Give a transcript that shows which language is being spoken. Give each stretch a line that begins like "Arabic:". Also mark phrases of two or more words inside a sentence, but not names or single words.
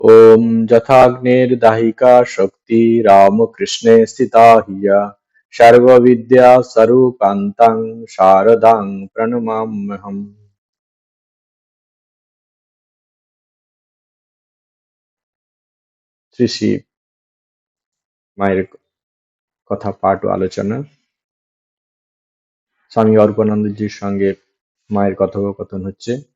Sanskrit: ॐ यथाग्नेर्दाहिका शक्ति रामकृष्णे स्थिता हिया सर्वविद्यास्वरूपान्तां शारदां प्रणमाम्यहम्।
Bangla: শ্রী শ্রী মায়ের কথা পাঠ ও আলোচনা। স্বামী অর্পণানন্দজির সঙ্গে মায়ের কথোপকথন হচ্ছে।